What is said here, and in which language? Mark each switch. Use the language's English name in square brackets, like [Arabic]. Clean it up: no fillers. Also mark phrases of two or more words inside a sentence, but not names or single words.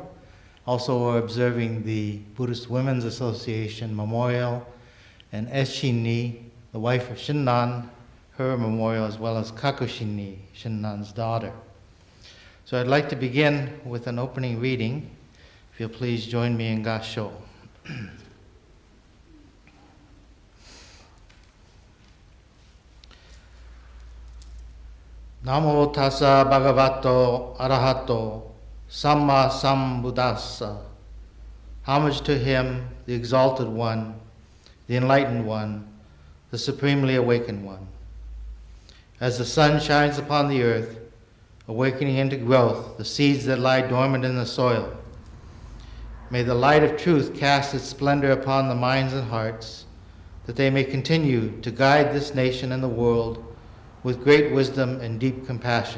[English] Also, we're observing the Buddhist Women's Association memorial and Eshinni, the wife of Shinran, her memorial, as well as Kakushini, Shinran's daughter. So I'd like to begin with an opening reading. If you'll please join me in Gassho. [Pali] Namo tassa bhagavato arahato samma sambuddhassa. [English] Homage to him, the exalted one, the enlightened one, the supremely awakened one. As the sun shines upon the earth, awakening into growth the seeds that lie dormant in the soil, may the light of truth cast its splendor upon the minds and hearts, that they may continue to guide this nation and the world with great wisdom and deep compassion.